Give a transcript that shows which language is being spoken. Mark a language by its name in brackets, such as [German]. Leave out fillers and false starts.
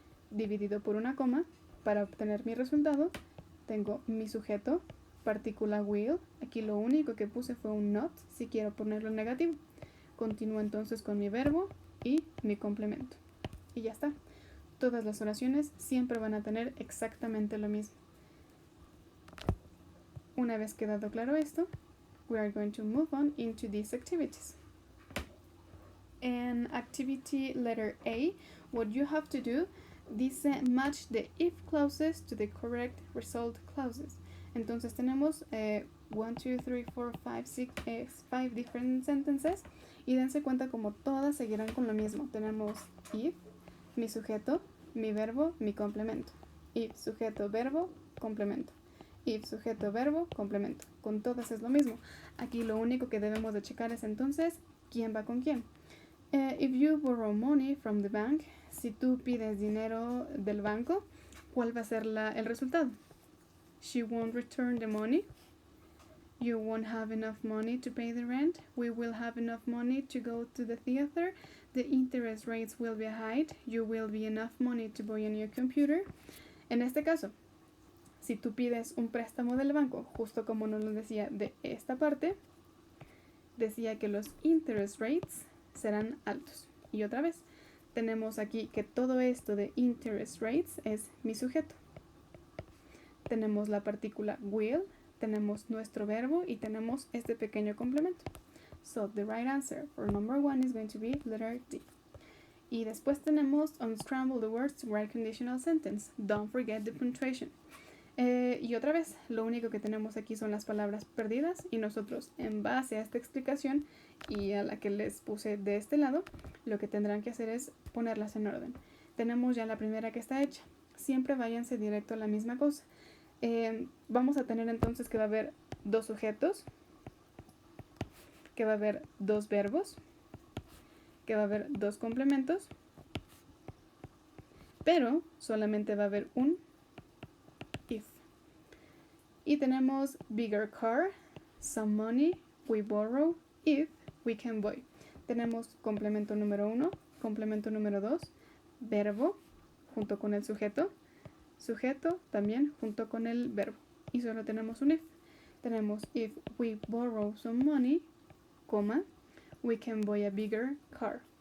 [Spanish] Dividido por una coma, para obtener mi resultado, tengo mi sujeto, partícula will. Aquí lo único que puse fue un not, si quiero ponerlo en negativo. Continúo entonces con mi verbo y mi complemento. Y ya está. Todas las oraciones siempre van a tener exactamente lo mismo. Una vez quedado claro esto, [English] we are going to move on into these activities. on activity letter A, what you have to do, [Spanish] dice [English] match the if clauses to the correct result clauses. [Spanish] Entonces tenemos 1, 2, 3, 4, 5, 6, [English] 5 different sentences [Spanish] y dense cuenta como todas seguirán con lo mismo. Tenemos if, mi sujeto, mi verbo, mi complemento. If, sujeto, verbo, complemento. If, sujeto, verbo, complemento. Con todas es lo mismo. Aquí lo único que debemos de checar es entonces quién va con quién. [English] If you borrow money from the bank, [Spanish] si tú pides dinero del banco, ¿cuál va a ser el resultado? [English] She won't return the money. You won't have enough money to pay the rent. We will have enough money to go to the theater. The interest rates will be high. You will be enough money to buy a new computer. [Spanish] En este caso, si tú pides un préstamo del banco, justo como nos lo decía de esta parte, decía que los interest rates serán altos. Y otra vez, tenemos aquí que todo esto de interest rates es mi sujeto. Tenemos la partícula will, tenemos nuestro verbo y tenemos este pequeño complemento. [English] So the right answer for number 1 is going to be letter D. [Spanish] Y después tenemos [English] unscramble the words to write conditional sentence. Don't forget the punctuation. [Spanish] Y otra vez, lo único que tenemos aquí son las palabras perdidas y nosotros, en base a esta explicación y a la que les puse de este lado, lo que tendrán que hacer es ponerlas en orden. Tenemos ya la primera que está hecha. Siempre váyanse directo a la misma cosa. Vamos a tener entonces que va a haber 2 sujetos, que va a haber 2 verbos, que va a haber 2 complementos, pero solamente va a haber un if. Y tenemos [English] bigger car, some money, we borrow, if, we can buy. [Spanish] Tenemos complemento número 1, complemento número 2, verbo junto con el sujeto, sujeto también junto con el verbo. Y solo tenemos un if. Tenemos [English] if we borrow some money, [Spanish] coma, [English] we can buy a bigger car.